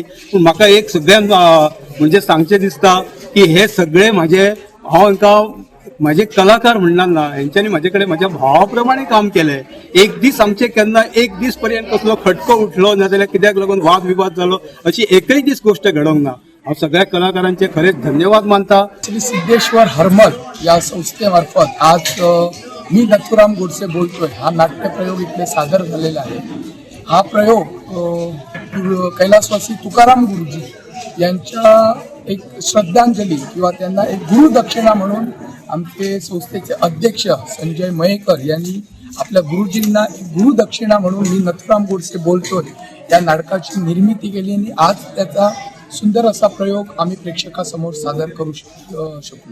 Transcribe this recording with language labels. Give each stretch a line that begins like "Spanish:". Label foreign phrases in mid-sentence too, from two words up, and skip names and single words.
Konkani: पूण म्हाका एक सगळ्यान म्हणजे सांगचें दिसता की हे सगळे म्हाजे हांव हांकां म्हाजे कलाकार म्हणणार ना, हेंच्यांनी म्हाजे कडेन म्हाज्या भावा प्रमाणे काम केलें. एक दीस आमचे केन्ना एक दीस पर्यंत कसलो खटको उठलो नाजाल्यार कित्याक लागून वाद विवाद जालो अशी एकय दीस गोश्ट घडोंक ना. हांव सगळ्या कलाकारांचे खरेच धन्यवाद मानता.
Marathi: श्री सिद्धेश्वर हर्मल या संस्थेमार्फत आज मी नथुराम गोडसे बोलतोय हा नाट्यप्रयोग इथले सादर झालेला आहे. हा प्रयोग कैलासवासी तुकाराम गुरुजी यांच्या एक श्रद्धांजली किंवा त्यांना एक गुरुदक्षिणा म्हणून आमचे संस्थेचे अध्यक्ष संजय मयेकर यांनी आपल्या गुरुजींना एक गुरुदक्षिणा म्हणून मी नथुराम गोडसे बोलतोय या नाटकाची निर्मिती केली आणि आज त्याचा सुंदर असा प्रयोग आम्ही प्रेक्षकासमोर सादर करू शकलो.